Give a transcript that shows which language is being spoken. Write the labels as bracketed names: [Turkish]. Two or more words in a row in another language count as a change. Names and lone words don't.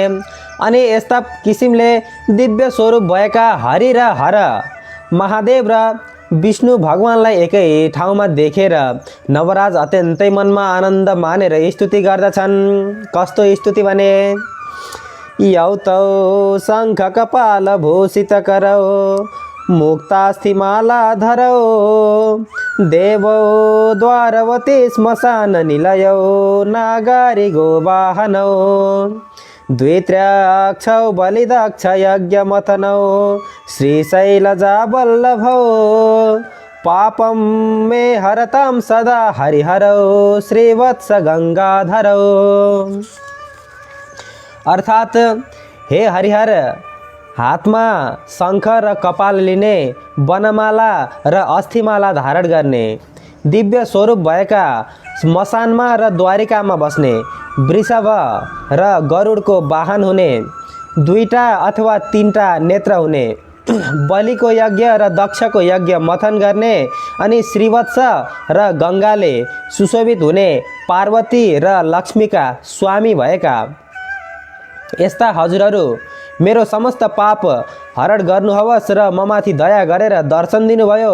[Nepali] अनि यस्ता किसिमले दिव्य स्वरूप भएका हरि र हर महादेव र विष्णु भगवानलाई एकै ठाउँमा देखेर नवराज अत्यन्तै मनमा आनन्द मानेर स्तुति गर्दछन्। कस्तो स्तुति भने, [Sanskrit] यौतौ शङ्ख कपाल भूषित करौ मुक्तास्थिमाला धरौ देवो द्वारवती श्मशान निलयौ नागारी गोवाहनौ द्वित्र्याक्षौ बलिदक्ष यज्ञमथनौ श्रीशैलजा वल्लभौ पापं मे हरतां सदा हरिहरौ श्रीवत्स गङ्गाधरौ। [Nepali] अर्थात् हे हरिहर, हातमा शङ्ख र कपाल लिने, वनमाला र अस्थिमाला धारण गर्ने, दिव्य स्वरूप भएका, श्मशानमा र द्वारिकामा बस्ने, वृषभ र गरुडको वाहन हुने, दुईटा अथवा तीनटा नेत्र हुने, बलिको यज्ञ र दक्षको यज्ञ मथन गर्ने अनि श्रीवत्स र गङ्गाले सुशोभित हुने, पार्वती र लक्ष्मीका स्वामी भएका यस्ता हजुरहरू मेरो समस्त पाप हरण गर्नुहोस् र ममाथि दया गरेर दर्शन दिनुभयो।